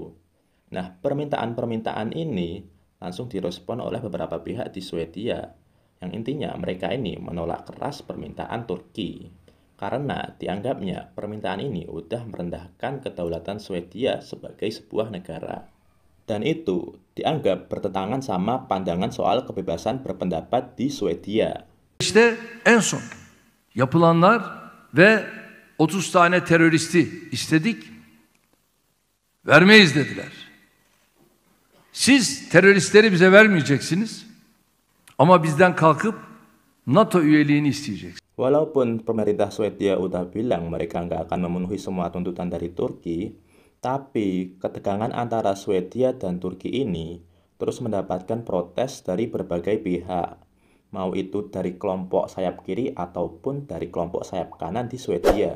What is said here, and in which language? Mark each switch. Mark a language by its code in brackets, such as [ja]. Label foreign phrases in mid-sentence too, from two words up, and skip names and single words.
[id] Nah, permintaan-permintaan ini langsung direspon oleh beberapa pihak di Swedia, yang intinya mereka ini menolak keras permintaan Turki, karena dianggapnya permintaan ini udah merendahkan kedaulatan Swedia sebagai sebuah negara. Dan itu dianggap bertentangan sama pandangan soal kebebasan berpendapat di Swedia. [tr] İşte en son yapılanlar ve 30 tane teröristi istedik, vermeyiz dediler. Siz teröristleri bize vermeyeceksiniz ama bizden kalkıp NATO üyeliğini isteyeceksiniz. [id] Walaupun pemerintah Swedia udah bilang mereka nggak akan memenuhi semua tuntutan dari Turki, tapi ketegangan antara Swedia dan Turki ini terus mendapatkan protes dari berbagai pihak, mau itu dari kelompok sayap kiri ataupun dari kelompok sayap kanan di Swedia.